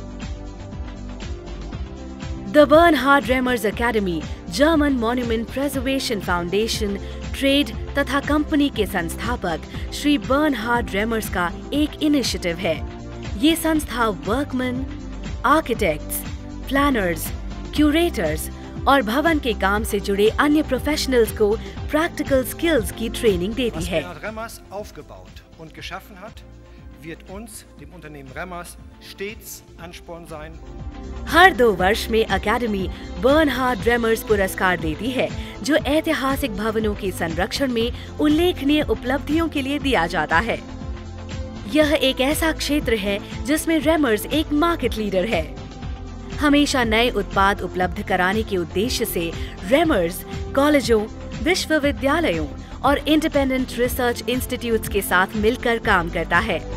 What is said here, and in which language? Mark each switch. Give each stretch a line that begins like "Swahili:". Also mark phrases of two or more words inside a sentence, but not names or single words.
Hindi: द बर्नहार्ड रेमर्स एकेडमी जर्मन मॉन्यूमेंट प्रिजर्वेशन फाउंडेशन, ट्रेड तथा कंपनी के संस्थापक श्री बर्नहार्ड रेमर्स का एक इनिशिएटिव है। ये संस्था वर्कमैन, आर्किटेक्ट्स, प्लानर्स, क्यूरेटर्स और भवन के काम से जुड़े अन्य प्रोफेशनल्स को
English: practical skills
Hindi: की ट्रेनिंग देती है।
German: Remmers aufgebaut und geschaffen hat, wird uns, dem Unternehmen Remmers, stets Ansporn sein।
Hindi: हर 2 वर्ष में अकेडमी बर्नहार्ड रेमर्स पुरस्कार देती है, जो ऐतिहासिक भवनों के संरक्षण में उल्लेखनीय उपलब्धियों के लिए दिया जाता है। यह एक ऐसा क्षेत्र है जिसमें रेमर्स एक
English: market leader
Hindi: है। हमेशा नए उत्पाद उपलब्ध कराने के उद्देश्य से रेमर्स कॉलेजों, विश्वविद्यालयों और
English: independent research institutes
Hindi: के साथ मिलकर काम करता है।